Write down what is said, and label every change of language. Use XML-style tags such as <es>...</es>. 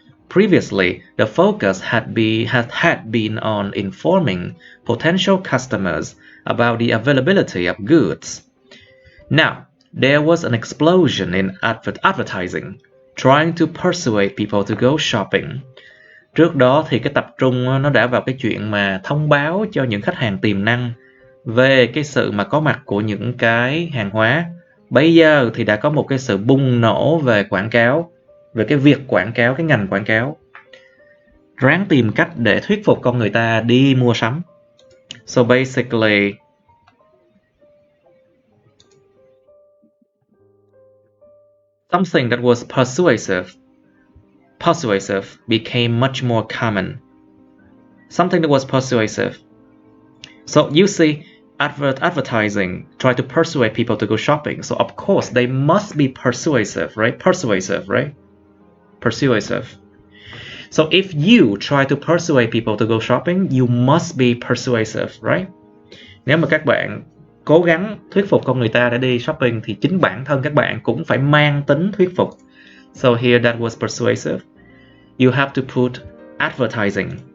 <en>Previously, the focus had been on informing potential customers about the availability of goods. Now, there was an explosion in advertising, trying to persuade people to go shopping.</en> <vi>Trước đó thì cái tập trung nó đã vào cái chuyện mà thông báo cho những khách hàng tiềm năng về cái sự mà có mặt của những cái hàng hóa. Bây giờ thì đã có một cái sự bùng nổ về quảng cáo, về cái việc quảng cáo, cái ngành quảng cáo. Ráng tìm cách để thuyết phục con người ta đi mua sắm.</vi> <en>So basically, something that was persuasive became much more common. Something that was persuasive. So you see, advertising try to persuade people to go shopping. So of course they must be persuasive, right? Persuasive. So if you try to persuade people to go shopping, you must be persuasive, right?</en> <vi>Nếu mà các bạn cố gắng thuyết phục con người ta để đi shopping thì chính bản thân các bạn cũng phải mang tính thuyết phục.</vi> <en>So here that was persuasive. You have to put advertising.</en>